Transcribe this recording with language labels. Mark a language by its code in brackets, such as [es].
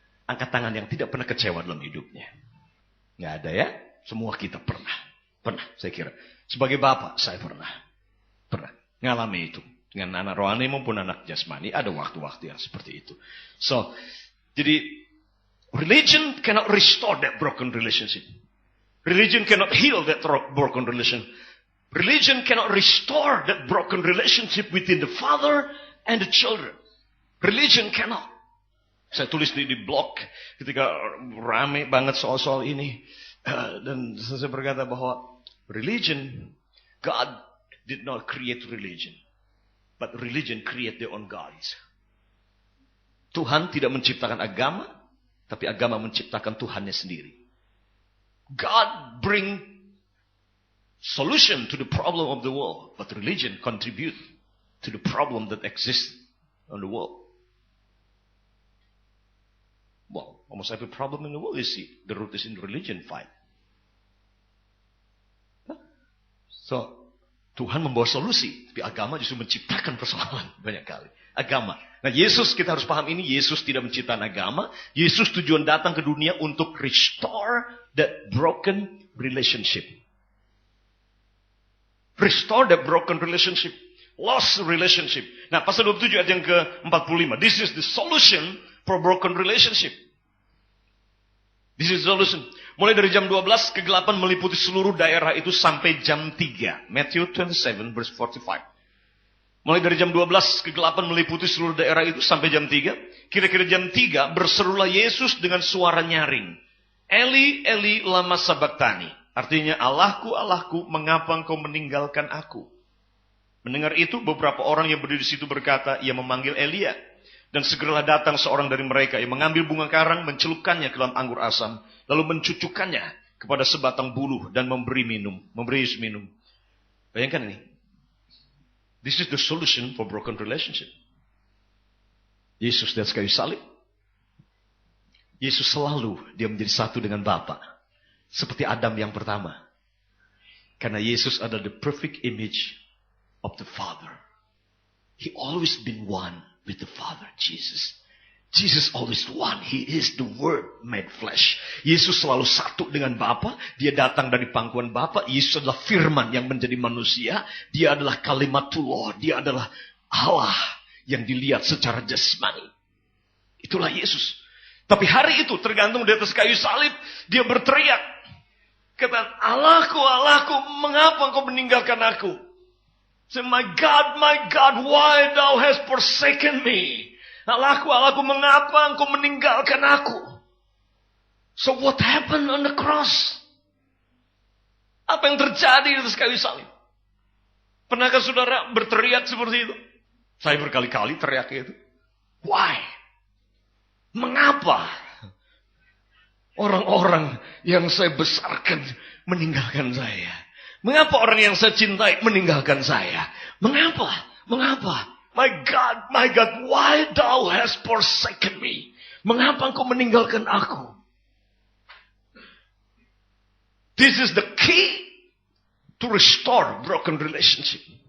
[id] Angkat tangan yang tidak pernah kecewa dalam hidupnya. Nggak ada ya? Semua kita pernah. Pernah, saya kira. Sebagai bapak, saya pernah mengalami itu. Dengan anak rohani maupun anak jasmani, ada waktu-waktu yang seperti itu. [en] So, [id] jadi, [en] religion cannot restore that broken relationship. Religion cannot heal that broken relationship. Religion cannot restore that broken relationship within the father and the children. Religion cannot. [id] Saya tulis di blog ketika rame banget soal-soal ini. Dan saya berkata bahwa [en] religion, God did not create religion. But religion create their own gods. [id] Tuhan tidak menciptakan agama, tapi agama menciptakan Tuhannya sendiri. [en] God bring solution to the problem of the world, but religion contribute to the problem that exists on the world. Well, almost every problem in the world, you see, the root is in religion fight. [id] So, Tuhan membawa solusi, tapi agama justru menciptakan persoalan banyak kali. Agama. Nah, Yesus, kita harus paham ini, Yesus tidak menciptakan agama. Yesus tujuan datang ke dunia untuk [en] restore that broken relationship. Restore that broken relationship. Lost relationship. [id] Nah, pasal 27 ayat yang ke-45. [en] This is the solution for broken relationship. This is the solution. [id] Mulai dari jam 12, kegelapan meliputi seluruh daerah itu sampai jam 3. [en] Matthew 27 verse 45. [id] Mulai dari jam 12, kegelapan meliputi seluruh daerah itu sampai jam 3. Kira-kira jam 3, berserulah Yesus dengan suara nyaring. [arc] Eli, Eli, lama sabachthani. [id] Artinya, Allahku, Allahku, mengapa engkau meninggalkan aku? Mendengar itu, beberapa orang yang berdiri di situ berkata, ia memanggil Elia. Dan segeralah datang seorang dari mereka yang mengambil bunga karang, mencelupkannya ke dalam anggur asam, lalu mencucukkannya kepada sebatang buluh dan memberi Yesus minum. Bayangkan ini. [en] This is the solution for broken relationship. [id] Yesus di atas kayu salib. Yesus selalu dia menjadi satu dengan Bapa, seperti Adam yang pertama. Karena Yesus adalah [en] the perfect image of the Father. He always been one with the Father, Jesus. Jesus always one. He is the Word made flesh. [id] Yesus selalu satu dengan Bapa. Dia datang dari pangkuan Bapa. Yesus adalah firman yang menjadi manusia. Dia adalah kalimatullah. Dia adalah Allah yang dilihat secara jasmani. Itulah Yesus. Tapi hari itu tergantung di atas kayu salib. Dia berteriak. Kata, Allahku, Allahku, mengapa engkau meninggalkan aku? [en] Say, my God, why thou hast forsaken me? [id] Allahku, mengapa engkau meninggalkan aku? [en] So what happened on the cross? [id] Apa yang terjadi di atas kayu salib? Pernahkah saudara berteriak seperti itu? Saya berkali-kali teriak itu. [en] Why? [id] Mengapa orang-orang yang saya besarkan meninggalkan saya? Mengapa orang yang saya cintai meninggalkan saya? Mengapa? [en] My God, why thou hast forsaken me? [id] Mengapa engkau meninggalkan aku? [en] This is the key to restore broken relationship.